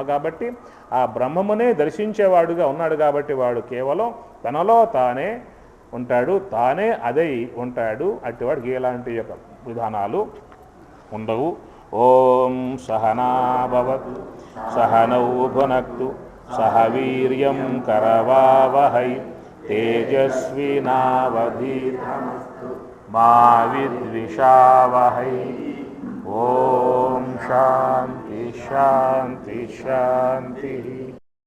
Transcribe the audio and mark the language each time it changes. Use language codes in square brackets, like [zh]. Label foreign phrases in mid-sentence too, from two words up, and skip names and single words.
[te] కాబట్టి ఆ బ్రహ్మమునే దర్శించేవాడుగా ఉన్నాడు. కాబట్టి వాడు కేవలం తనలో తానే ఉంటాడు, తానే అదై ఉంటాడు. అటువాడికి ఎలాంటి యొక్క విధానాలు ఉండవు. [sa] ఓం సహనా భవతు సహనౌ భునక్తు सह वीर्यं करवावहै तेजस्विनावधीतमस्तु मा विद्विषावहै। ओम शांति शांति शांति।